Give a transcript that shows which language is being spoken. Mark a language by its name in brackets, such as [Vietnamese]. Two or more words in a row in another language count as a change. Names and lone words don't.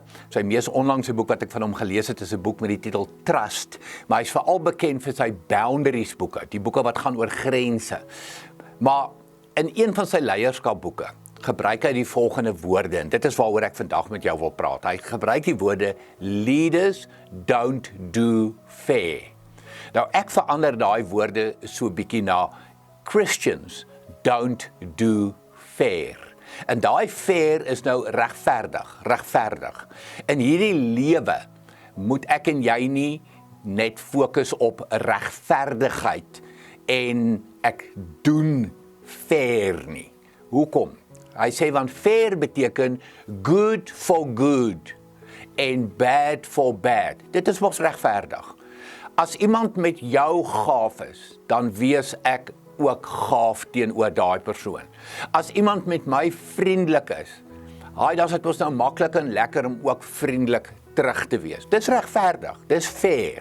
[Afrikaans] Sy mees onlangse boek wat ek van hom gelees het, is 'n boek met die titel Trust, maar hy's veral bekend vir sy Boundaries boeke, die boeke wat gaan oor grense. Maar in een van sy leierskapboeke gebruik hy die volgende woorde, en dit is waaroor ek vandag met jou wil praat. Hy gebruik die woorde, [English] leaders don't do fair. [Afrikaans] Nou ek verander daai woorde so bietjie na [English] Christians don't do fair. [Afrikaans] En daai fair is nou regverdig. In hierdie lewe moet ek en jy nie net fokus op regverdigheid en ek doen fair nie. Hoekom? Hy sê want fair beteken [English] good for good [Afrikaans] en [English] bad for bad. [Afrikaans] Dit is mos regverdig. As iemand met jou gaaf is, dan wees ek ook gaaf teenoor daai persoon. As iemand met my vriendelik is, dan is dit mos nou maklik en lekker om ook vriendelik terug te wees. Dis regverdig, dis fair.